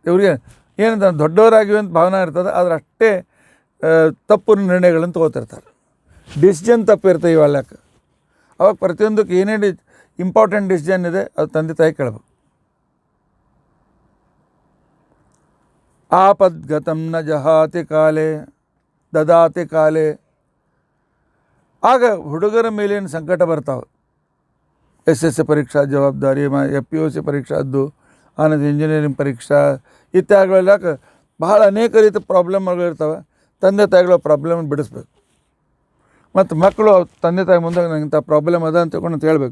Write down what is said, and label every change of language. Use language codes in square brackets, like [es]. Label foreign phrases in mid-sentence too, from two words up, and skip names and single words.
[kn] ಇವ್ರಿಗೆ ಏನಂತ ದೊಡ್ಡವರಾಗಿವೆ ಅಂತ ಭಾವನೆ ಇರ್ತದೆ, ಆದರೆ ಅಷ್ಟೇ ತಪ್ಪು ನಿರ್ಣಯಗಳನ್ನು ತೊಗೋತಿರ್ತಾರೆ. ಡಿಸಿಷನ್ ತಪ್ಪು ಇರ್ತವೆ ಇವೆಲ್ಲಕ್ಕೆ. ಅವಾಗ ಪ್ರತಿಯೊಂದಕ್ಕೆ ಏನೇ [en] important decision [kn] ಇದೆ ಅದು ತಂದೆ ತಾಯಿ ಕೇಳಬೇಕು. [sa] ಆಪದ್ಗತಂ ನ ಜಹಾತಿ ಕಾಲೇ ದದಾತಿ ಕಾಲೇ. [kn] ಆಗ ಹುಡುಗರ ಮೇಲೇನು ಸಂಕಟ ಬರ್ತಾವೆ. SSC ಪರೀಕ್ಷಾ ಜವಾಬ್ದಾರಿ, PUC ಪರೀಕ್ಷಾದ್ದು, ಆನಂತರ ಇಂಜಿನಿಯರಿಂಗ್ ಪರೀಕ್ಷಾ ಇತ್ಯಾದಿಗಳೆಲ್ಲ ಬಹಳ ಅನೇಕ ರೀತಿ ಪ್ರಾಬ್ಲಮ್ಗಳಿರ್ತವೆ. ತಂದೆ ತಾಯಿಗಳ ಪ್ರಾಬ್ಲಮ್ ಬಿಡಿಸ್ಬೇಕು. ಮತ್ತು ಮಕ್ಕಳು ತಂದೆ ತಾಯಿ ಮುಂದೆ ನಂಗೆ ಇಂಥ ಪ್ರಾಬ್ಲಮ್ ಅದ ಅಂತ ತಿಳ್ಕೊಂಡು ಹೇಳ್ಬೇಕು.